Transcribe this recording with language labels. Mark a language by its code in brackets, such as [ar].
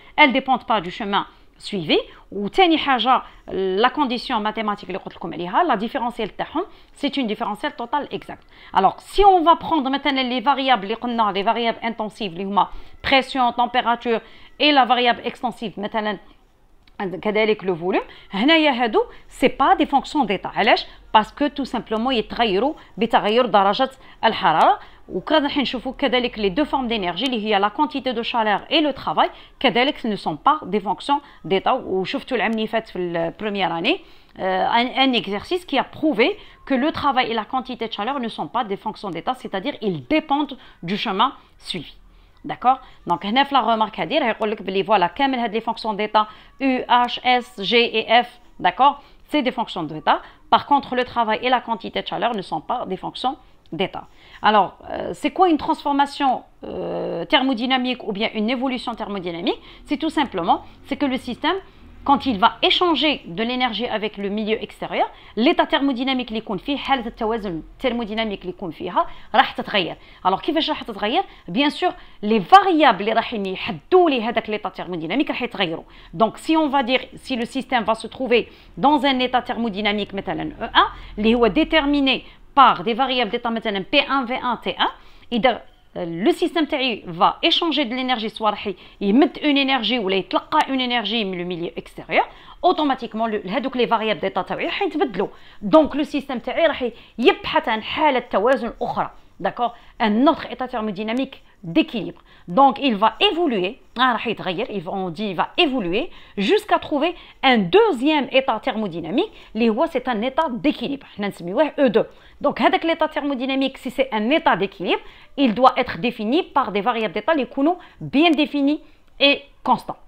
[fr] Elles dépendent pas du chemin suivi. Ou [ar] تاني حاجة [fr] la condition mathématique [ar] اللي قلت لكم عليها [fr] la différentielle [ar] تاعهم [fr] c'est une différentielle totale exacte. Alors si on va prendre maintenant les variables [ar] اللي قلنا [fr] les variables intensives [ar] اللي هما [fr] pression, température et la variable extensive [ar] مثلا كذلك [fr] le volume, [ar] هنايا هادو [fr] c'est pas des fonctions d'état. [ar] علاش؟ [fr] parce que tout simplement [ar] يتغيروا بتغير درجة الحرارة. وكذا حنشوفوا كذلك [fr] les deux formes d'énergie [ar] اللي هي [fr] la quantité de chaleur et le travail كذلك ce ne sont pas des fonctions d'état. [ar] وشفتوا العام اللي فات في [fr] première année un exercice qui a prouvé que le travail et la quantité de chaleur ne sont pas des fonctions d'état, c'est-à-dire ils dépendent du chemin suivi. D'accord? Donc هنا في la remarque [ar] هادي راه يقول لك بلي [fr] voilà [ar] كامل هاد [fr] les fonctions d'état U, H, S, G et F, d'accord? C'est des fonctions d'état. Par contre le travail et la quantité de chaleur ne sont pas des fonctions d'état. Alors, c'est quoi une transformation thermodynamique ou bien une évolution thermodynamique? C'est tout simplement, c'est que le système, quand il va échanger de l'énergie avec le milieu extérieur, l'état thermodynamique [ar] اللي يكون فيه حالة التوازن الثرموديناميك اللي يكون فيها راح تتغير. Alors كيفاش راح تتغير؟ [fr] Bien sûr, les variables [ar] اللي راح يحدوا لي هذاك [fr] l'état thermodynamique [ar] راح يتغيروا. [fr] Donc si on va dire si le système va se trouver dans un état thermodynamique مثلا E1 اللي هو déterminé par des variables d'état مثلا P1, V1, T1, إذا le système تاعي va échanger de l'énergie, soit [ar] راح يمد [fr] une énergie [ar] ولا يتلقى [fr] une énergie من le milieu extérieur, automatiquement هذوك les variables d'état [ar] تاعي راح يتبدلوا. [fr] Donc le système [ar] تاعي راح يبحث عن حالة توازن أخرى. [fr] D'accord? Un autre état thermodynamique d'équilibre. Donc il va évoluer, on dit il va évoluer jusqu'à trouver un deuxième état thermodynamique, c'est un état d'équilibre. E2. Donc l'état thermodynamique, si c'est un état d'équilibre, il doit être défini par des variables d'état bien définies et constantes.